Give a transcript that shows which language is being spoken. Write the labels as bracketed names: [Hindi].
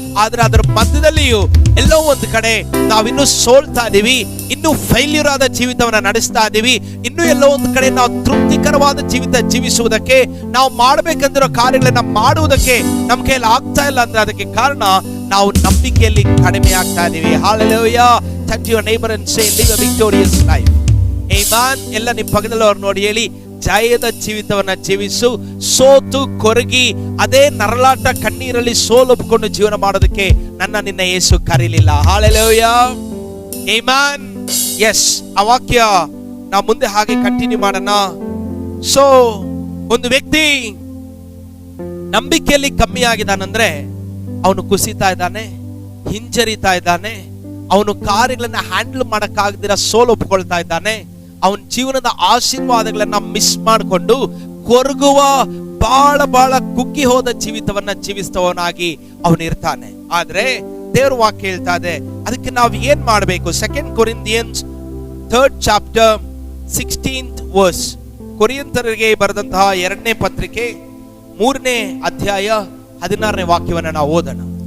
[Kannada] ಆದ್ರೆ ಅದರ ಮಧ್ಯದಲ್ಲಿಯೂ ಎಲ್ಲೋ ಒಂದು ಕಡೆ ನಾವಿನ್ನೂ ಸೋಲ್ತಾ ಇದೀವಿ, ಇನ್ನೂ ಫೈಲ್ಯೂರ್ ಆದ ಜೀವಿತವನ್ನ ನಡೆಸ್ತಾ ಇದೀವಿ, ಇನ್ನೂ ಎಲ್ಲೋ ಒಂದು ಕಡೆ ನಾವು ತೃಪ್ತಿಕರವಾದ ಜೀವಿತ ಜೀವಿಸುವುದಕ್ಕೆ, ನಾವು ಮಾಡ್ಬೇಕಂದಿರೋ ಕಾರ್ಯಗಳನ್ನ ಮಾಡುವುದಕ್ಕೆ ನಮ್ಮ ಕೈಯಲ್ಲಿ ಆಗ್ತಾ ಇಲ್ಲ ಅಂದ್ರೆ ಅದಕ್ಕೆ ಕಾರಣ ನಾವು ನಂಬಿಕೆಯಲ್ಲಿ ಕಡಿಮೆ ಆಗ್ತಾ ಇದೀವಿ. Hallelujah. [English] Touch your neighbor and say, live a victorious life. Amen. [Kannada] ಎಲ್ಲ ನಿಮ್ಮ ಪಕ್ಕದಲ್ಲವ್ರು ನೋಡಿ ಹೇಳಿ, ಜಯದ ಜೀವಿತವನ್ನ ಜೀವಿಸು. ಸೋತು ಕೊರಗಿ ಅದೇ ನರಳಾಟ ಕಣ್ಣೀರಲ್ಲಿ ಸೋಲೊಪ್ಪಿಕೊಂಡು ಜೀವನ ಮಾಡೋದಕ್ಕೆ ನಿನ್ನ ಯೇಸು ಕರೀಲಿಲ್ಲ. ಹಲ್ಲೆಲೂಯಾ. ಆಮೆನ್. ಎಸ್, ಆ ವಾಕ್ಯ ನಾವು ಮುಂದೆ ಹಾಗೆ ಕಂಟಿನ್ಯೂ ಮಾಡೋಣ. ಸೊ ಒಂದು ವ್ಯಕ್ತಿ ನಂಬಿಕೆಯಲ್ಲಿ ಕಮ್ಮಿ ಆಗಿದಾನಂದ್ರೆ ಅವನು ಕುಸಿತಾ ಇದ್ದಾನೆ, ಹಿಂಜರಿತಾ ಇದ್ದಾನೆ, ಅವನು ಕಾರ್ಯಗಳನ್ನ ಹ್ಯಾಂಡಲ್ ಮಾಡಕ್ಕಾಗದಿರ ಸೋಲೊಪ್ಕೊಳ್ತಾ ಇದ್ದಾನೆ, ಅವನ ಜೀವನದ ಆಶೀರ್ವಾದಗಳನ್ನ ಮಿಸ್ ಮಾಡಿಕೊಂಡು ಕೊರಗುವ ಬಹಳ ಕುಗ್ಗಿ ಹೋದ ಜೀವಿತವನ್ನ ಜೀವಿಸ್ತವನಾಗಿ ಅವನು ಇರ್ತಾನೆ. ಆದ್ರೆ ದೇವ್ರ ವಾಕ್ಯ ಹೇಳ್ತಾ ಇದೆ, ಅದಕ್ಕೆ ನಾವು ಏನ್ ಮಾಡಬೇಕು? [English] 2 Corinthians 3rd chapter 16th verse. [Kannada] ಕೊರಿಂಥರಿಗೆ ಬರೆದಂತಹ 2ನೇ ಪತ್ರಿಕೆ 3ನೇ ಅಧ್ಯಾಯ 16ನೇ ವಾಕ್ಯವನ್ನ ನಾವು ಓದೋಣ.